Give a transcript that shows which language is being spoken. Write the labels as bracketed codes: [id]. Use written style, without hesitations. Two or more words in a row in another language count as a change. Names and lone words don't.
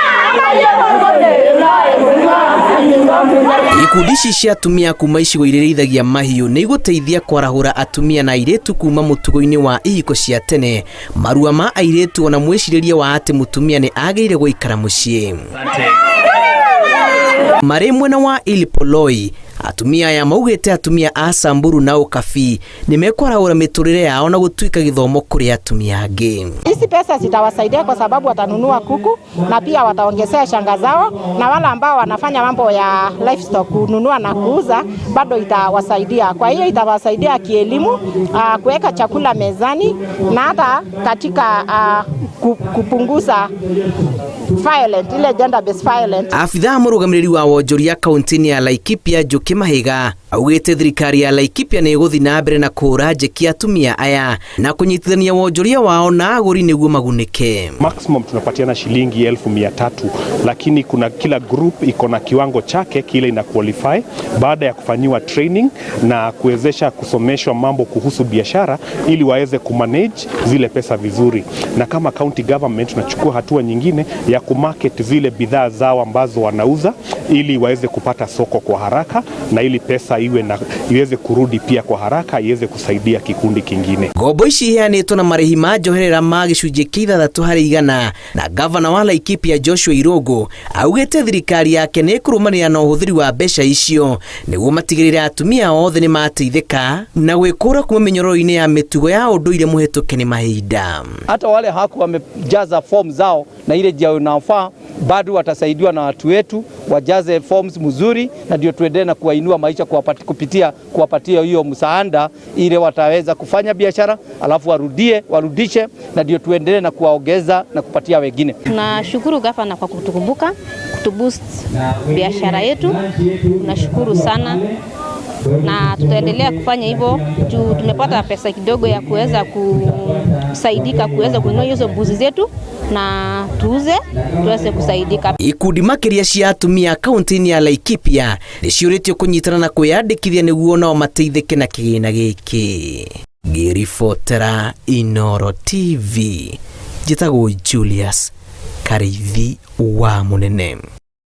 [ki] Ikundi cia atumia kuma icigo irĩithagia mahiũ nĩ igũteithia kwarahũra atumia na airĩtu kuma mũtugo-inĩ wa ihiko cia tene, marua ma airĩtu ona mwĩcirĩrie wa atĩ mũtumia nĩ agĩrĩire gũikara mũciĩ. Marĩ mwena wa Ilipoloi, atumia aya maugĩte atumia a Samburu na Ukabi nĩ mekwarahũra mĩtũrĩre yao na gũtuĩka gĩthomo kũrĩ atumia angĩ. [sw] Hizi pesa zitawasaidia kwa sababu watanunua kuku na pia wataongezea shanga zao, na wale ambao wanafanya mambo ya livestock kununua na kuuza bado itawasaidia. Kwa hiyo itawasaidia kielimu, kuweka chakula mezani na hata katika kupunguza violence, ile [en] gender based violence. [ki] Afitha mũrũgamĩrĩri wa wonjoria kaunti-inĩ ya Laikipia Njuki Mahiga augĩte thirikari ya Laikipia nĩ ĩgũthiĩ na mbere na kũhũra njeki atumia aya na kũnyitithania wonjoria wao na agũri nĩguo magunĩke. [sw] Maximum tunapatiana shilingi 1300, lakini kuna kila group iko na kiwango chake kile ina qualify baada ya kufanyiwa training na kuwezesha kusomeshwa mambo kuhusu biashara ili waweze kumanage zile pesa vizuri. Na kama county government tunachukua hatua nyingine ya kumarket zile bidhaa zao ambazo wanauza ili waweze kupata soko kwa haraka na ili pesa iweze kurudi pia kwa haraka iweze kusaidia kikundi kingine. [ki] Ngombo ici iheanĩtwo na marĩhi ma njoherera ma gĩcunjĩ kĩa 3% na gavana wa Laikipia Joshua Irungu augĩte thirikari yake nĩ ĩkũrũmanĩrĩra na ũhũthĩri wa mbeca icio nĩguo matigĩrĩre atumia othe nĩ mateithĩka na gwĩkũra kuma mĩnyororo-inĩ ya mĩtugo ya ũndũire mũhetũke nĩ mahinda. [sw] Hata wale haku wamejaza form zao na ile njia inafaa bado watasaidiwa na watu wetu wajaze forms mzuri, na ndio tuendelee na kuwainua maisha kupitia kuwapatia hiyo msaada ile wataweza kufanya biashara alafu warudishe, na ndio tuendelee na kuwaongeza na kupatia wengine. Tunashukuru gavana kwa kutukumbuka, kutuboost biashara yetu. Tunashukuru sana na tutaendelea kufanya hivyo juu tumepata pesa kidogo ya kuweza kusaidika kuweza kununua hizo mbuzi zetu na tuweze kusaidika. [ki] Ikundi makĩria cia atumia kaunti-inĩ ya Laikipia nĩciũrĩtio kũnyitana na kwĩyandĩkithia nĩguo nao mateithĩke na kĩgĩna gĩkĩ. Ngĩribotera Inooro TV, njĩtagwo Julius Karĩithi wa Mũnene.